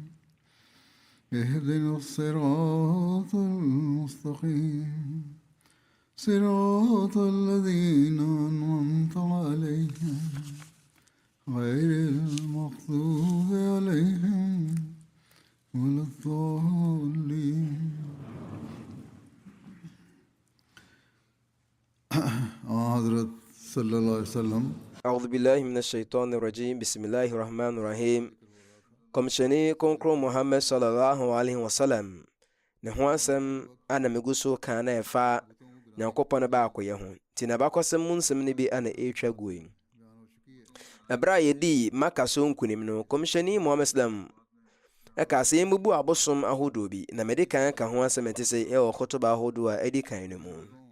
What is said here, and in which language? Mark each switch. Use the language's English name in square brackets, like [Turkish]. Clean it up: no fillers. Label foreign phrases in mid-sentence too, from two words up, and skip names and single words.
[Arabic] اهدنا الصراط المستقيم صراط الذين أنعمت عليهم غير المغضوب عليهم ولا الضالين. [Urdu] حضرت صلی اللہ علیہ وسلم [Arabic] أعوذ بالله من الشيطان الرجيم بسم الله الرحمن الرحيم [Akan] Komishani Konkro Muhammad [Arabic] صلى الله عليه وسلم [Akan] ne ho asɛm ana meguso kan na ɛfa Nyankopɔn ba akoyɛ ho ti na bakɔsɛm mu nsɛm ne bi ana ɛtwa guin ɛbra yɛdi maka so nkunim no Komishani Muhammad sallam ɛka sɛ yɛmbubu abosom ahodoɔ bi na mede kan ka ho asɛm ɛte sɛ ɛwɔ khotba ahodoɔ a ɛdi kan no mu